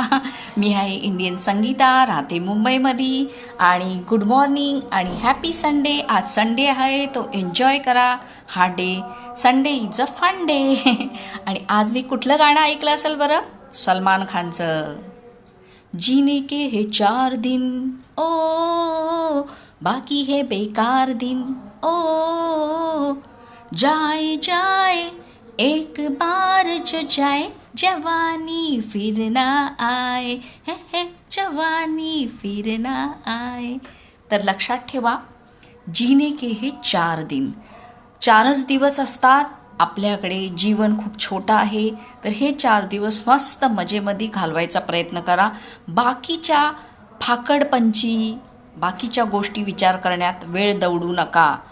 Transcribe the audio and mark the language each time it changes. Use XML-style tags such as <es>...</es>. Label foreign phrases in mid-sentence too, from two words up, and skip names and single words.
<mr>मी आहे इंडियन संगीता, राहते मुंबईमध्ये. आणि</mr> <en>good morning</en> <mr>आणि</mr> <en>happy Sunday.</en> <mr>आज संडे आहे, तो एन्जॉय करा हा डे.</mr> <en>Sunday is a fun day.</en> <mr>आणि आज मी कुठलं गाणं ऐकलं असेल बरं?</mr> <hi>सलमान खानचं जीने के हे 4 दिन ओ बाकी है बेकार दिन ओ जाए जाए एक बार जो जाए जवानी फिर ना आए हे जवानी फिर ना आए.</hi> <mr>तर लक्षात ठेवा,</mr> <hi>जीने के हे 4 दिन,</hi> <mr>4च दिवस असतात आपल्याकडे. जीवन खूप छोटं आहे, तर हे 4 दिवस मस्त मजेमध्ये घालवायचा प्रयत्न करा. बाकीच्या फाकडपंची, बाकीच्या गोष्टी विचार करण्यात वेळ दवडू नका.</mr>